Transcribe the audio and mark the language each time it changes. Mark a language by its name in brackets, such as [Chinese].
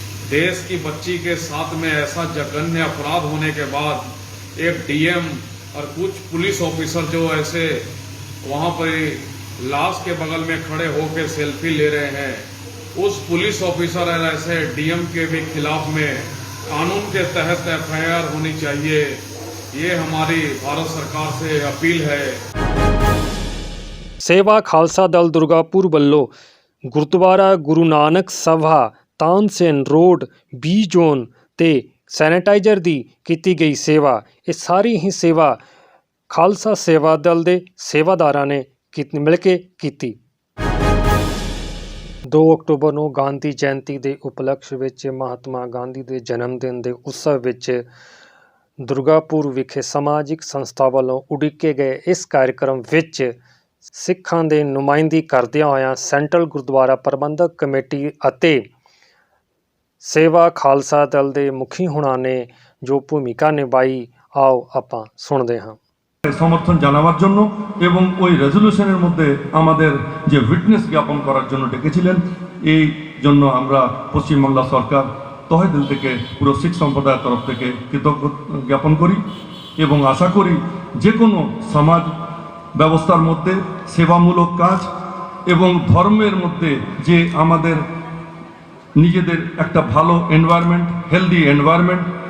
[Hindi] देश की बच्ची के साथ में ऐसा जघन्य अपराध होने के बाद एक डीएम और कुछ पुलिस ऑफिसर जो ऐसे वहां पर लाश के बगल में खड़े होकर सेल्फी ले रहे हैं, उस पुलिस ऑफिसर और ऐसे डीएम के भी खिलाफ में कानून के तहत एफआईआर होनी चाहिए। ये हमारी भारत सरकार से अपील है। [Punjabi] ਸੇਵਾ ਖਾਲਸਾ ਦਲ ਦੁਰਗਾਪੁਰ ਵੱਲੋਂ ਗੁਰਦੁਆਰਾ ਗੁਰੂ ਨਾਨਕ ਸਭਾ ਤਾਨਸੇਨ ਰੋਡ ਬੀ ਜ਼ੋਨ ਤੇ ਸੈਨੀਟਾਈਜ਼ਰ ਦੀ ਕੀਤੀ ਗਈ ਸੇਵਾ। ਇਹ ਸਾਰੀ ਹੀ ਸੇਵਾ ਖਾਲਸਾ ਸੇਵਾ ਦਲ ਦੇ ਸੇਵਾਦਾਰਾਂ ਨੇ ਮਿਲ ਕੇ ਕੀਤੀ। 2 ਅਕਤੂਬਰ ਨੂੰ ਗਾਂਧੀ ਜਯੰਤੀ ਦੇ ਉਪਲਕਸ਼ ਵਿੱਚ ਮਹਾਤਮਾ ਗਾਂਧੀ ਦੇ ਜਨਮ ਦਿਨ ਦੇ ਉਤਸਵ ਵਿੱਚ ਦੁਰਗਾਪੁਰ ਵਿਖੇ ਸਮਾਜਿਕ ਸੰਸਥਾ ਵੱਲੋਂ ਉਡੀਕੇ ਗਏ ਇਸ ਕਾਰਜਕ੍ਰਮ ਵਿੱਚ ਸਿੱਖਾਂ ਦੇ ਨੁਮਾਇੰਦਗੀ ਕਰਦਿਆਂ ਹੋਇਆਂ ਸੈਂਟਰਲ ਗੁਰਦੁਆਰਾ ਪ੍ਰਬੰਧਕ ਕਮੇਟੀ ਅਤੇ ਸੇਵਾ ਖਾਲਸਾ ਦਲ ਦੇ ਮੁਖੀ ਹੁਣਾਂ ਨੇ ਜੋ ਭੂਮਿਕਾ ਨਿਭਾਈ ਆਓ ਆਪਾਂ ਸੁਣਦੇ ਹਾਂ। [Bangla] সমর্থন জানাবার জন্য এবং ওই রেজলিউশনের মধ্যে আমাদের যে উইটনেস জ্ঞাপন করার জন্য ডেকেছিলেন, এই জন্য আমরা পশ্চিমবাংলা সরকার তহে দিল থেকে পুরো শিখ সম্প্রদায়ের তরফ থেকে কৃতজ্ঞ জ্ঞাপন করি এবং আশা করি যে কোনো সমাজ ব্যবস্থার মধ্যে সেবামূলক কাজ এবং ধর্মের মধ্যে যে আমাদের নিজেদের একটা ভালো এনভায়রনমেন্ট, হেলদি এনভায়রনমেন্ট